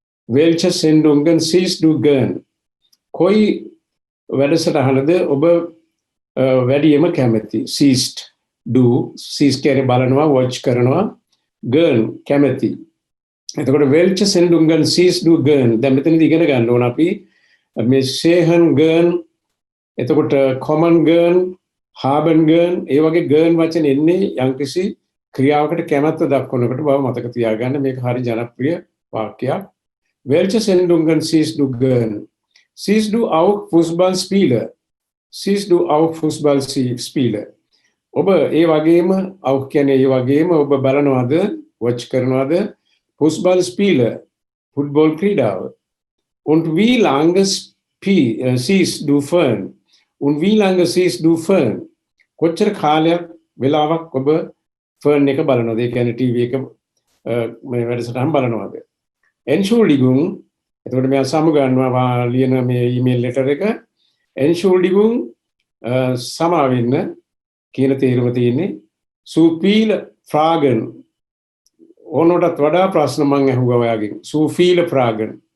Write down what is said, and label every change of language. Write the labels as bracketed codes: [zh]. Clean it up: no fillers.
[de] welche Sendungen siehst du gern? [si] කොයි වැඩසටහනද ඔබ වැඩියෙන්ම කැමති? [de] siehst du siehst [si] කියන්නේ බලනවා watch කරනවා gern කැමති. එතකොට [de] welche Sendungen siehst du gern? [si] දැන් මෙතනදී ඉගෙන ගන්න ඕන අපි මේ [de] sehen gern [si] එතකොට common gern haben gern ඒ වගේ gern වචන එන්නේ යම්කිසි ක්‍රියාවකට කැමැත්ත දක්වනකොට බව මතක තියාගන්න. මේක හරි ජනප්‍රිය වාක්‍යයක්. [de] welche Sendungen siehst du gern? siehst du auch Fußballspiele? siehst du auch Fußballspiele? [si] ඔබ ඒ වගේම [de] auch [si] කියන්නේ ඒ වගේම ඔබ බලනවාද watch කරනවාද Fußballspiele football ක්‍රීඩාව? [de] und wie lange siehst du fern? und wie lange siehst du fern? [si] කොච්චර කාලයක් වෙලාවක් ඔබ fern එක බලනවාද? ඒ කියන්නේ ටීවී එක මේ වැඩසටහන් බලනවාද? Entschuldigung එතකොට මෙයා සමුගන්නවා ලියන මේ ඊමේල් ලෙටර් එක Entschuldigung සමා වෙන්න කියන තේරුම තියෙන්නේ [de] zu viele Fragen [si] ඕනටත් වඩා ප්‍රශ්න මම අහුවා ඔයාගෙන් zu viele Fragen